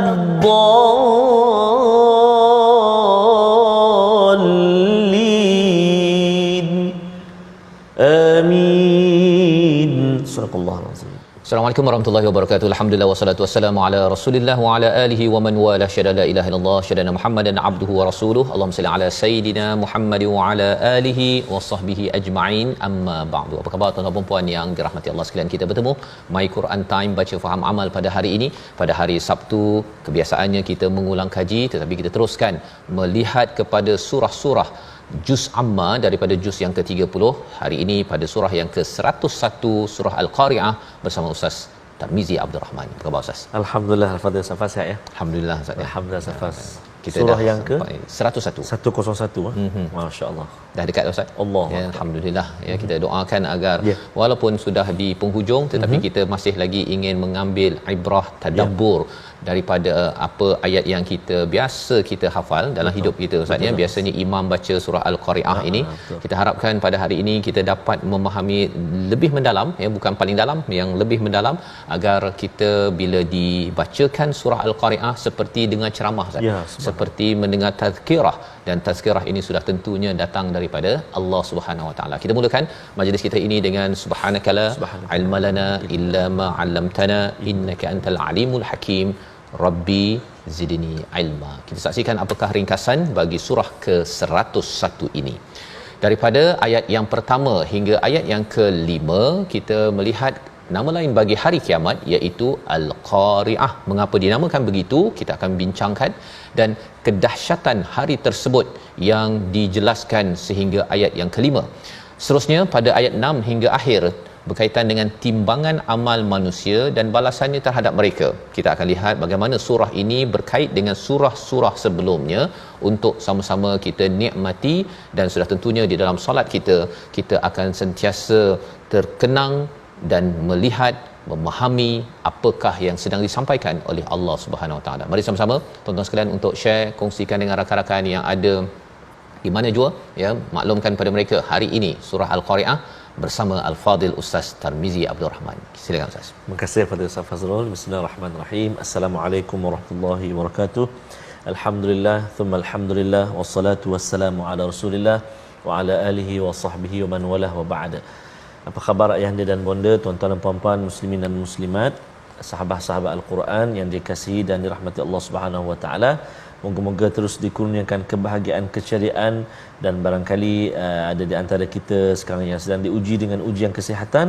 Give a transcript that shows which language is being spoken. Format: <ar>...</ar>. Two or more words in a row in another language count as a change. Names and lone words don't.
<ar>الضالين آمين صدق الله العظيم. السلام عليكم ورحمة الله وبركاته. الحمد لله والصلاة والسلام على رسول الله وعلى آله ومن والاه أشهد لا إله إلا الله أشهد محمدا عبده ورسوله. اللهم صل على سيدنا محمد وعلى آله وصحبه أجمعين. أما بعد.</ar> <ms>Apa khabar tuan-tuan dan puan yang dirahmati Allah sekalian? Kita bertemu My Quran Time baca faham amal pada hari ini. Pada hari Sabtu kebiasaannya kita mengulang kaji, tetapi kita teruskan melihat kepada surah-surah Juz Amma daripada juz yang ke-30. Hari ini pada surah yang ke-101 surah Al-Qari'ah bersama Ustaz Tarmizi Abdul Rahman. Apa khabar Ustaz? Alhamdulillah, Al-Fadhil Safas ya. Alhamdulillah Ustaz. Alhamdulillah Safas. Kita surah dah yang ke 101. 101. Masya-Allah. Dah dekat Ustaz. Allah. Ya, alhamdulillah ya, kita doakan agar Ya. walaupun sudah di penghujung tetapi kita masih lagi ingin mengambil ibrah tadabbur daripada apa ayat yang kita biasa kita hafal dalam hidup kita Ustaz ya. Biasanya imam baca surah Al-Qari'ah ini. Kita harapkan pada hari ini kita dapat memahami lebih mendalam ya, bukan paling dalam, yang lebih mendalam, agar kita bila dibacakan surah Al-Qari'ah seperti dengar ceramah Ustaz. Ya, Seperti mendengar tazkirah, dan tazkirah ini sudah tentunya datang daripada Allah</ms> <ar>سبحانه وتعالى.</ar> <ms>Kita mulakan majlis kita ini dengan</ms> <ar>سبحانك لا علم لنا إلا ما علمتنا إنك أنت العليم الحكيم رب زدني علما.</ar> <ms>Kita saksikan apakah ringkasan bagi surah ke-101 ini. Daripada ayat yang pertama hingga ayat yang ke-5 kita melihat nama lain bagi hari kiamat iaitu Al-Qari'ah. Mengapa dinamakan begitu? Kita akan bincangkan, dan kedahsyatan hari tersebut yang dijelaskan sehingga ayat yang ke-5. Seterusnya pada ayat 6 hingga akhir berkaitan dengan timbangan amal manusia dan balasannya terhadap mereka. Kita akan lihat bagaimana surah ini berkait dengan surah-surah sebelumnya untuk sama-sama kita nikmati, dan sudah tentunya di dalam solat kita akan sentiasa terkenang dan melihat, memahami apakah yang sedang disampaikan oleh Allah</ms> <ar>سبحانه وتعالى.</ar> <ms>Mari sama-sama tuan-tuan sekalian untuk share, kongsikan dengan rakan-rakan yang ada di mana jua ya, maklumkan pada mereka hari ini surah Al-Qari'ah bersama Al-Fadhil Ustaz Tarmizi Abdul Rahman. Silakan Ustaz. Terima kasih Fadil Ustaz Fazrul.</ms> <ar>بسم الله الرحمن الرحيم. السلام عليكم ورحمة الله وبركاته. الحمد لله ثم الحمد لله والصلاة والسلام على رسول الله وعلى آله وصحبه ومن والاه وبعد.</ar> <ms>Apa khabar ayahanda dan bonda, tuan-tuan dan puan-puan muslimin dan muslimat, sahabat-sahabat Al-Quran yang dikasihi dan dirahmati Allah</ms> <ar>سبحانه وتعالى.</ar> <ms>Moga-moga terus dikurniakan kebahagiaan, keceriaan, dan barangkali ada di antara kita sekarang yang sedang diuji dengan ujian kesihatan.</ms>